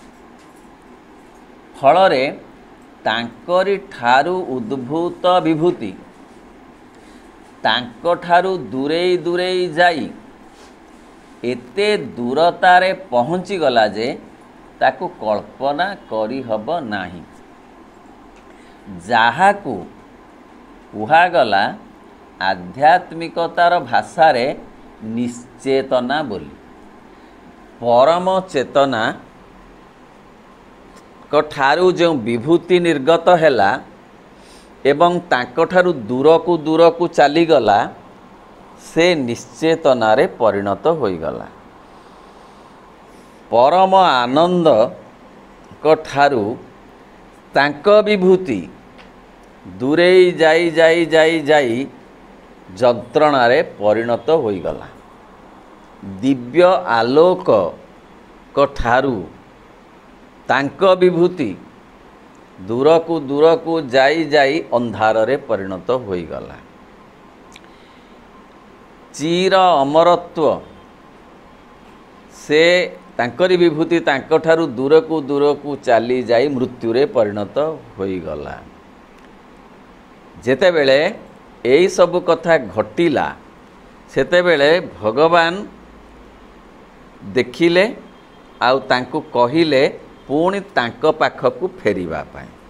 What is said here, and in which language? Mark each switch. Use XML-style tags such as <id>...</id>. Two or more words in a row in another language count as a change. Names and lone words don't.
<or>ଫଳରେ ତାଙ୍କରି ଠାରୁ ଉଦ୍ଭୂତ ବିଭୂତି ତାଙ୍କୋ ଠାରୁ ଦୂରେଇ ଦୂରେଇ ଯାଇ ଏତେ ଦୂରତାରେ ପହଞ୍ଚି ଗଲା ଯେ ତାକୁ କଳ୍ପନା କରି ହବ ନାହିଁ। ଯାହାକୁ କୁହାଗଲା ଆଧ୍ୟାତ୍ମିକତାର ଭାଷାରେ ନିଶ୍ଚେତନା ବୋଲି। ପରମ ଚେତନା କୋ ଠାରୁ ଯୋ ବିଭୂତି ନିର୍ଗତ ହେଲା ଏବଂ ତାଙ୍କୋଠାରୁ ଦୂର କୋ ଚଳି ଗଲା, ସେ ନିଶ୍ଚେତନାରେ ପରିଣତ ହୋଇ ଗଲା। ପରମ ଆନନ୍ଦ କୋ ଠାରୁ ତାଙ୍କୋ ବିଭୂତି ଦୂରେଇ ଯାଇ ଯାଇ ଯାଇ ଯାଇ ଯନ୍ତ୍ରଣାରେ ପରିଣତ ହୋଇ ଗଲା। ଦିବ୍ୟ ଆଲୋକ କୋ ଠାରୁ ତାଙ୍କୋ ବିଭୂତି ଦୂର କୋ ଯାଇ ଯାଇ ଅନ୍ଧାର ରେ ପରିଣତ ହୋଇ ଗଲା। ଚିର ଅମରତ୍ୱ ସେ ତାଙ୍କରି ବିଭୂତି ତାଙ୍କୋ ଠାରୁ ଦୂର କୋ ଚଳି ଯାଇ ମୃତ୍ୟୁ ରେ ପରିଣତ ହୋଇ ଗଲା। ଯେତେ ବେଳେ ଏଇ ସବୁ କଥା ଘଟିଲା ସେତେ ବେଳେ ଭଗବାନ ଦେଖିଲେ ଆଉ ତାଙ୍କୋ କହିଲେ ପୁଣି ତାଙ୍କୋ ପାଖକୁ ଫେରିବା ପାଏ।</or>